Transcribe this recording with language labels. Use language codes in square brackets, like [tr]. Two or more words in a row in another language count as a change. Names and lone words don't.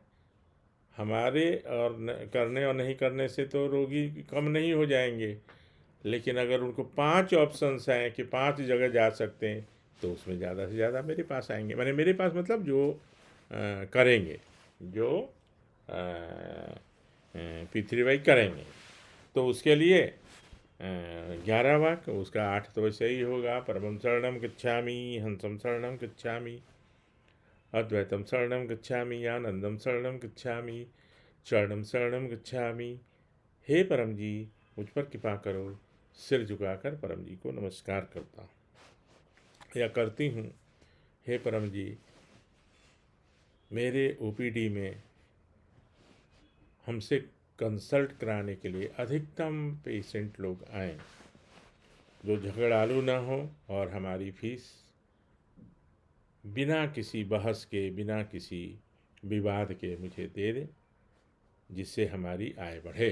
[hi] हमारे और करने और नहीं करने से तो रोगी कम नहीं हो जाएंगे, लेकिन अगर उनको 5 ऑप्शंस हैं कि 5 जगह जा सकते हैं, तो उसमें ज़्यादा से ज़्यादा मेरे पास आएंगे। मैंने मेरे पास मतलब जो करेंगे, जो P3Y करेंगे, तो उसके लिए 11 वाक्य, उसका 8 तो वैसे ही होगा। [sa] परमं शरणं गच्छामि, हंसं शरणं गच्छामि, अद्वैतम शरणं गच्छामि, आनंदम शरणं गच्छामि, शरणं शरणं गच्छामि। [hi] हे परम जी, मुझ पर कृपा करो। सिर झुकाकर परम जी को नमस्कार करता हूँ या करती हूँ। हे परम जी, मेरे ओपीडी में हमसे कंसल्ट कराने के लिए अधिकतम पेशेंट लोग आएँ जो झगड़ालू ना हो और हमारी फीस बिना किसी बहस के, बिना किसी विवाद के मुझे दे दे, जिससे हमारी आय बढ़े।